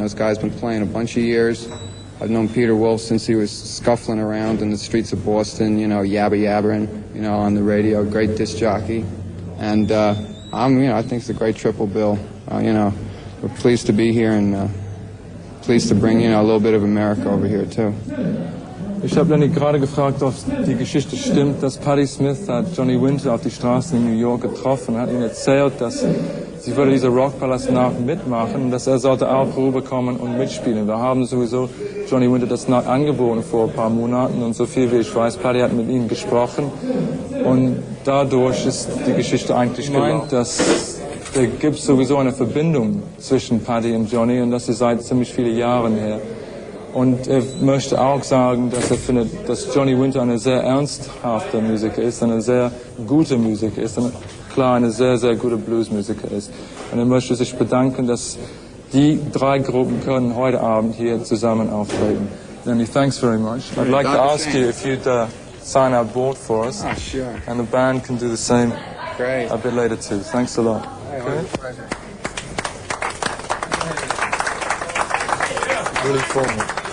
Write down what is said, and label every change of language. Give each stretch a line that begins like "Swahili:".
English: Those guys have been playing a bunch of years. I've known Peter Wolf since he was scuffling around in the streets of Boston, you know, yabbering, you know, on the radio, great disc jockey. And, you know, I think it's a great triple bill. You know, we're pleased to be here, and pleased to bring, you know, a little bit of America over here, too.
German: Ich habe Lenny gerade gefragt, ob die Geschichte stimmt, dass Patti Smith hat Johnny Winter auf die Straßen in New York getroffen und hat ihm erzählt, dass sie würde diese Rockpalast-Nacht mitmachen und dass er sollte auch rüberkommen und mitspielen. Wir haben sowieso Johnny Winter das Nacht angeboten vor ein paar Monaten, und so viel wie ich weiß, Patti hat mit ihm gesprochen, und dadurch ist die Geschichte eigentlich gemeint, dass da gibt sowieso eine Verbindung zwischen Patti und Johnny, und das ist seit ziemlich vielen Jahren her. Und er möchte auch sagen, dass er findet, dass Johnny Winter eine sehr ernsthafte Musiker ist, eine sehr gute Musiker ist, und klar eine sehr, sehr gute Bluesmusiker ist. Und er möchte sich bedanken, dass die drei Gruppen können heute Abend hier zusammen auftreten.
English: Lenny, thanks very much. I'd like to ask you if you'd sign our board for us. Oh, sure. And the band can do the same Great. a bit later too. Thanks a lot. Okay? Really formal.